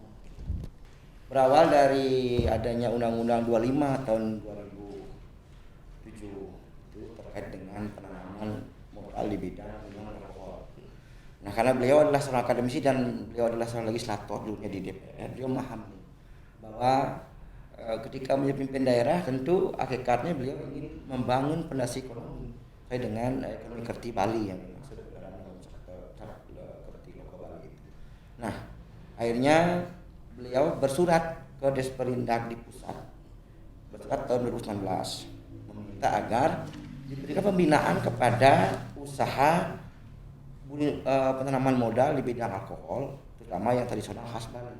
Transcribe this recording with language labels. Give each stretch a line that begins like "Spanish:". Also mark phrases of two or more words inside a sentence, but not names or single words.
Indonesian: Berawal dari adanya Undang-Undang 25 tahun 2007 itu terkait dengan penanaman modal di bidang minuman beralkohol. Nah, karena beliau adalah seorang akademisi dan beliau adalah seorang legislator dulunya di DPR, beliau memahami bahwa ketika menjadi pemimpin daerah tentu hakikatnya beliau ingin membangun fondasi ekonomi sesuai dengan ekonomi kerti Bali yang dimaksud dalam kerti lokal Bali. Nah, akhirnya beliau bersurat ke Desperindak di pusat, bersurat tahun 2019 meminta agar diberikan pembinaan kepada usaha penanaman modal di bidang alkohol, terutama yang tradisional khas Bali.